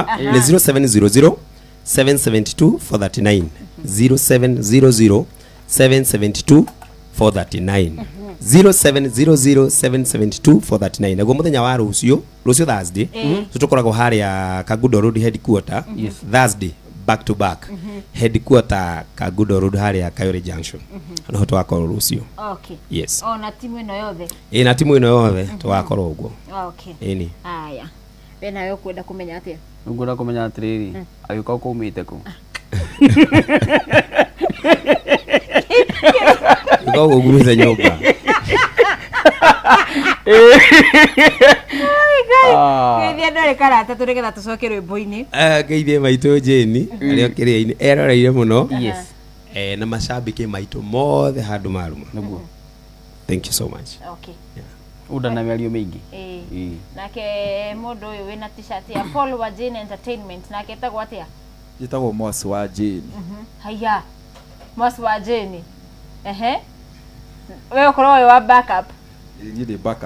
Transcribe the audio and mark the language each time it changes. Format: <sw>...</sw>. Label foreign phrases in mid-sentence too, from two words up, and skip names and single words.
<ki>ni 0700 772 439 0700 772 439 0700 772 439 naguo muthenya wa rucio Thursday tutukoragwo haria Kagudo Road headquarter Thursday</ki> <en>back to back</en> <ki>headquarter Kagudo Road haria Kayore Junction no twakorwo rucio</ki> <en>okay yes</en> <ki>na timu ino yothe na timu ino yothe twakorwo uguo</ki> <en>okay</en> <ki>ni haya bena yo kwenda kumenya atia ngura kumenya atiriri ayuka kumite ku Go gugumiza nyumba Geithia ndore karata turegetha tucoke rwimbo-ini geithie maito Jeni aria kiria-ini eroreire muno</ki> <en>yes</en> <ki>na mashabiki maito mothe handu maruma niguo</ki> <en>thank you so much okay</en> <ki>uda na mĩario mĩingĩ nake mundu uyu wina t-shirt ya Paul wa Jeni Entertainment nake etagwo atia Jitagwo Mwasi wa Jeni haya Mwasi wa Jeni wewe ukorwo we wa backup</ki> <en>ni the backup</en>